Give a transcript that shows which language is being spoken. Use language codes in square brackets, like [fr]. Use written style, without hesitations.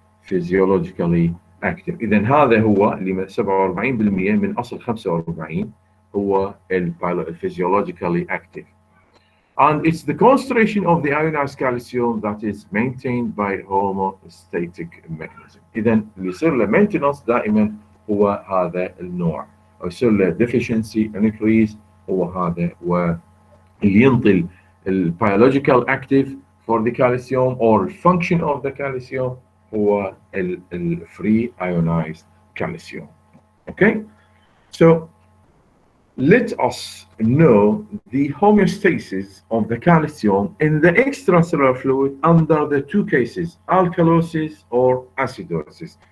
[ar] إذا هذا هو اللي 47% من أصل 45 هو [en] physiologically active. And it's the concentration of the ionized calcium that is maintained by homeostatic mechanism. [ar] إذا اللي يصير له maintenance دائما هو هذا النوع. أو يصير له [en] deficiency increase [ar] هو هذا واللي ينطي [en] biological active for the calcium or function of the calcium هو free ionized calcium. Okay, so let us know the homeostasis of the calcium in the extracellular fluid under the two cases, alkalosis or acidosis.